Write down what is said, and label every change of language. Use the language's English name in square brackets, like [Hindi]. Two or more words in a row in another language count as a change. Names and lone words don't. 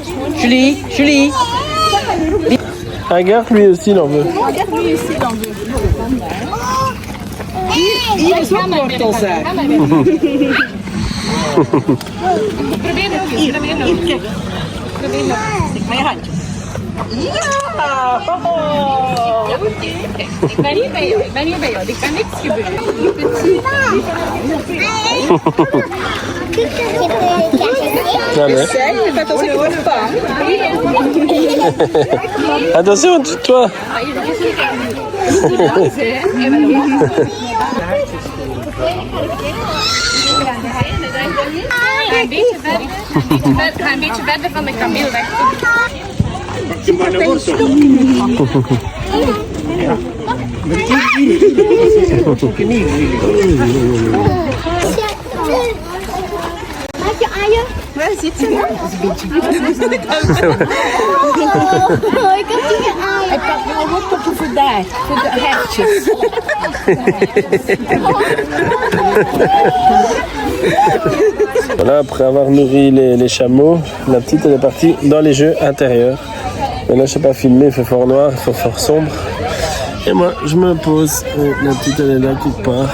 [French] Julie. Regarde, lui aussi, il en veut. Regarde lui ici, il en veut. [Dutch] Hier is ook wortels uit. Mijn handje. Ja! Ik ben hier bij jou. Ik kan niks gebeuren. [French] Allez. Je fais attention que tu pas. Attention, toi. [Dutch] Ga een beetje verder van de kameel weg. Maak je eieren? Waar zit ze nou? Ik heb hier eieren. Ik pak wel hotpoppen voor daar, voor de hertjes. [French] Voilà, après avoir nourri les chameaux, la petite elle est partie dans les jeux intérieurs. Mais là je sais pas filmer, il fait fort noir, il fait fort sombre. Et moi je me pose, et la petite elle est là quelque part.